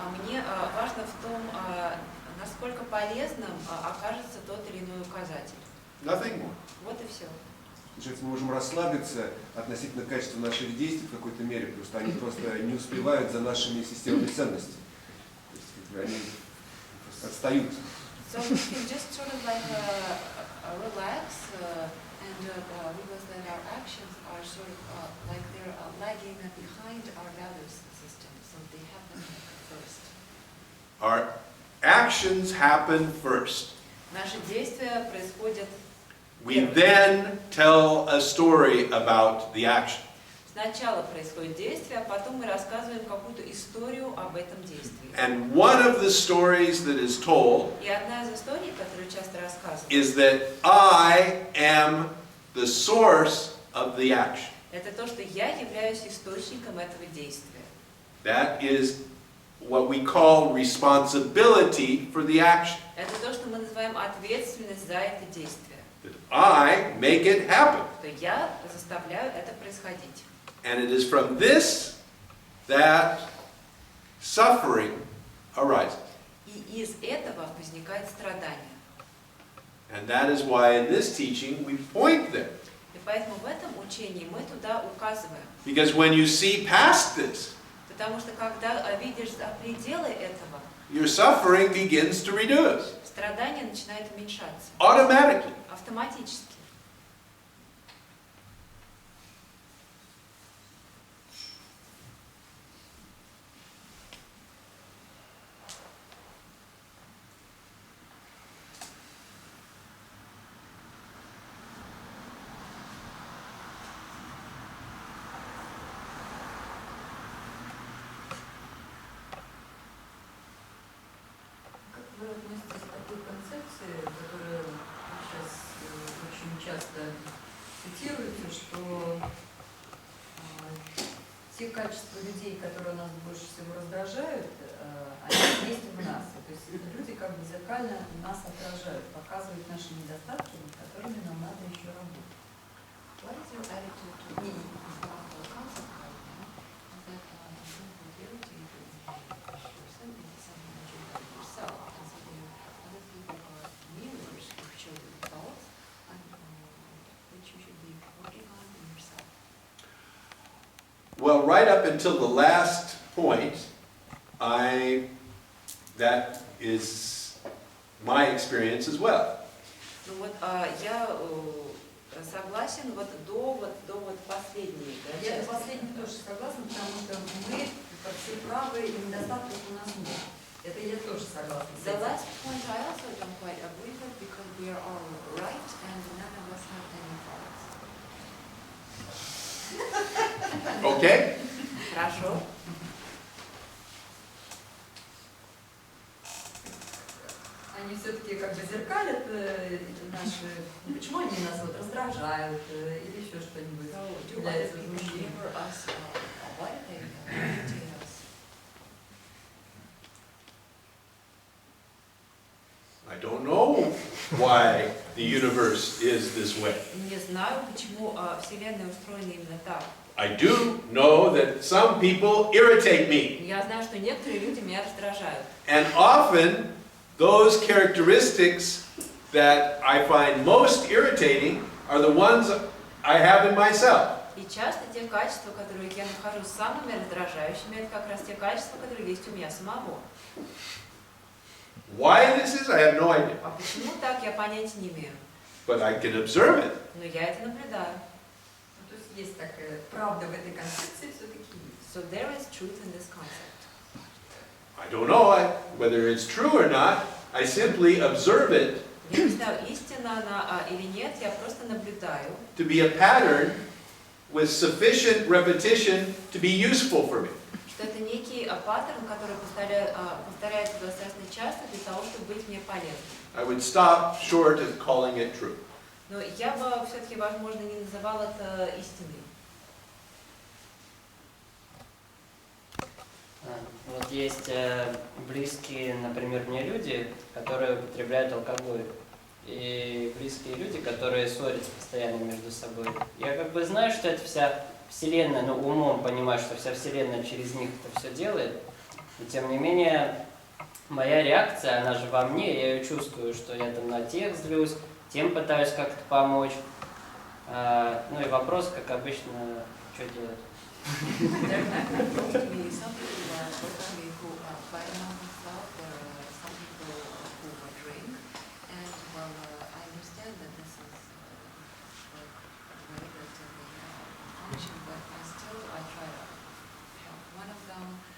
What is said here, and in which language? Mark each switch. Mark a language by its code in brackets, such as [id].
[ru] Мне важно в том, насколько полезным окажется тот или иной указатель. [en] Nothing more. [ru] Вот и все. Получается, мы можем расслабиться относительно качества наших действий в какой-то мере, потому что они просто не успевают за нашими системами ценностей. То есть они отстают. [en] So we can just sort of like relax and realize that our actions are sort of like they're lagging behind our value system, so they happen first. Our actions happen first. [ru] Наши действия происходят. [en] We then tell a story about the action. [ru] Сначала происходит действие, а потом мы рассказываем какую-то историю об этом действии. [en] And one of the stories that is told [ru] И одна из историй, которую часто рассказывают, [en] is that I am the source of the action. [ru] это то, что я являюсь источником этого действия. [en] That is what we call responsibility for the action. [ru] Это то, что мы называем ответственность за это действие. [en] That I make it happen. [ru] Что я заставляю это происходить. [en] And it is from this that suffering arises. [ru] И из этого возникает страдание. [en] And that is why in this teaching we point there. [ru] И поэтому в этом учении мы туда указываем. [en] Because when you see past this, [ru] Потому что когда видишь за пределы этого, [en] your suffering begins to reduce [ru] страдание начинает уменьшаться. [en] automatically. [ru] Автоматически. Как вы относитесь к такой концепции, которую сейчас очень часто цитируете, что те качества людей, которые нас больше всего раздражают, они есть в нас. То есть люди как бы зеркально нас отражают, показывают наши недостатки, над которыми нам надо еще работать. [en] What is your attitude to the concept right now that responsibility to a person is something that you have yourself, and something other people are mirrors which show the results, and which you should be working on in yourself? Well, right up until the last point, that is my experience as well. [ru] Ну вот я согласен до последней. Я с последним тоже согласна, потому что мы все правы и недостатков у нас нет. Это я тоже согласна. [en] The last point I also don't quite agree with because we are all right and none of us have any faults. Okay? [ru] Хорошо. Они все-таки как бы зеркалят наши... Почему они нас вот раздражают или еще что-нибудь? [en] Do other people mirror us? Why do they imitate us? I don't know why the universe is this way. [ru] Не знаю, почему Вселенная устроена именно так. [en] I do know that some people irritate me. [ru] Я знаю, что некоторые люди меня раздражают. [en] And often, those characteristics that I find most irritating are the ones I have in myself. [ru] И часто те качества, которые я нахожу самыми раздражающими, это как раз те качества, которые есть у меня самого. [en] Why this is, I have no idea. [ru] А почему так, я понятия не имею. [en] But I can observe it. [ru] Но я это наблюдаю. То есть есть такая правда в этой концепции все-таки есть. [en] So there is truth in this concept. I don't know whether it's true or not. I simply observe it [ru] Я не знаю, истина она или нет, я просто наблюдаю. [en] to be a pattern with sufficient repetition to be useful for me. [ru] Что это некий паттерн, который повторяется достаточно часто для того, чтобы быть мне полезным. [en] I would stop short of calling it true. [ru] Но я бы все-таки, возможно, не называл это истиной. Вот есть близкие, например, мне люди, которые употребляют алкоголь. И близкие люди, которые ссорятся постоянно между собой. Я как бы знаю, что это вся Вселенная, но умом понимаю, что вся Вселенная через них это все делает. И тем не менее, моя реакция, она же во мне, я ее чувствую, что я там на тех злюсь, тем пытаюсь как-то помочь. Ну и вопрос, как обычно, что делать? [en] There happen to be some people who fight among themselves, or some people who drink, and well, I understand that this is like the way that they function, but still I try to help one of them.